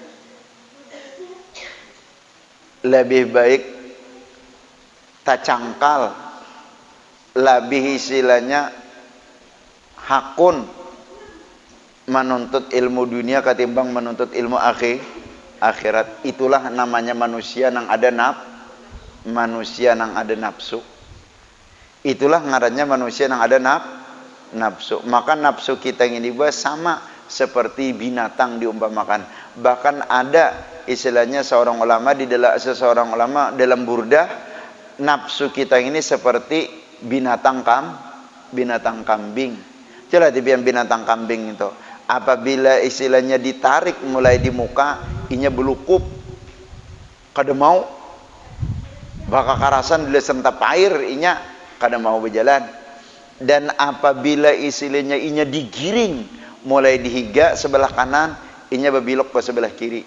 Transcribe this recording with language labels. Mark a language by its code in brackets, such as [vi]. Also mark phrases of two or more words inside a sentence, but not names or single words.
[id] Lebih baik tak cangkal, lebih istilahnya hakun menuntut ilmu dunia ketimbang menuntut ilmu akhirat. Itulah namanya manusia nang ada nafsu. Itulah ngarannya manusia yang ada nafsu. Maka nafsu kita ini juga sama seperti binatang diumpamakan. Bahkan ada istilahnya seseorang ulama dalam burdah, nafsu kita ini seperti binatang kambing. Coba dibilang binatang kambing itu. Apabila istilahnya ditarik mulai di muka, [bjn] inya belukup. Kada mau bakal karasan bila sentap air inya kada mau berjalan. [id] Dan apabila istilahnya inya digiring mulai dihiga sebelah kanan, [bjn] inya berbilok [id] ke sebelah kiri.